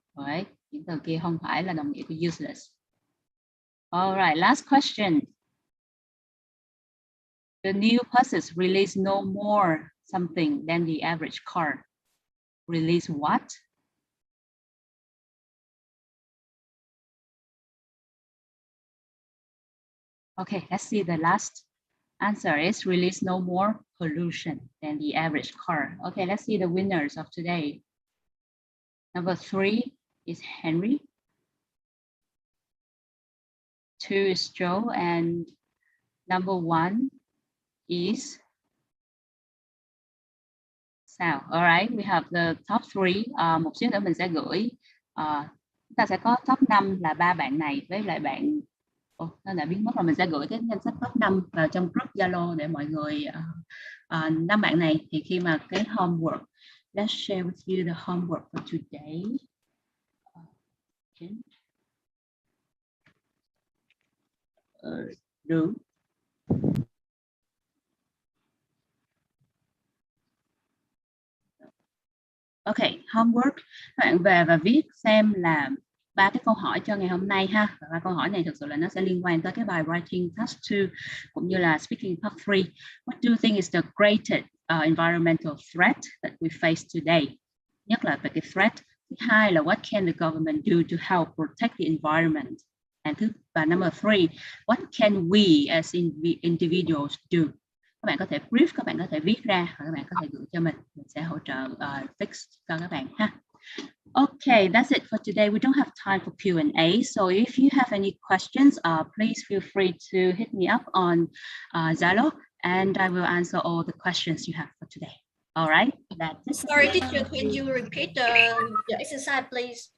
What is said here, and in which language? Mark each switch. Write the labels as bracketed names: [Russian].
[Vietnamese] All right, những từ kia không phải là đồng nghĩa của useless. [English] All right, last question. The new buses release no more something than the average car. Release what? Okay, let's see. The last answer is release no more pollution than the average car. Okay, let's see the winners of today. Number 3 is Henry. 2 is Joe, and number 1 is Sal. All right, we have the top 3. [Vietnamese] Một xíu nữa mình sẽ gửi. Chúng ta sẽ có top 5 là 3 bạn này với lại bạn. Nó đã biến mất rồi. Mình sẽ gửi cái danh sách top 5 vào trong group Zalo để mọi người 5 bạn này thì khi mà cái homework, [English] let's share with you the homework for today. [Vietnamese] Đúng. Ok, homework. Các bạn về và viết xem là 3 cái câu hỏi cho ngày hôm nay ha. Và 3 câu hỏi này thực sự là nó sẽ liên quan tới cái bài writing task 2 cũng như là speaking part 3. [English] What do you think is the greatest environmental threat that we face today? [Vietnamese] Nhất là về cái threat. Thứ hai là [English] what can the government do to help protect the environment? Và number 3, what can we as individuals do? [Vietnamese] Các bạn có thể brief, các bạn có thể viết ra và các bạn có thể gửi cho mình sẽ hỗ trợ fix cho các bạn ha. [English] Okay, that's it for today. We don't have time for Q&A, so if you have any questions, please feel free to hit me up on Zalo, and I will answer all the questions you have for today. All right. That's it. Sorry, teacher, can you repeat the exercise, please?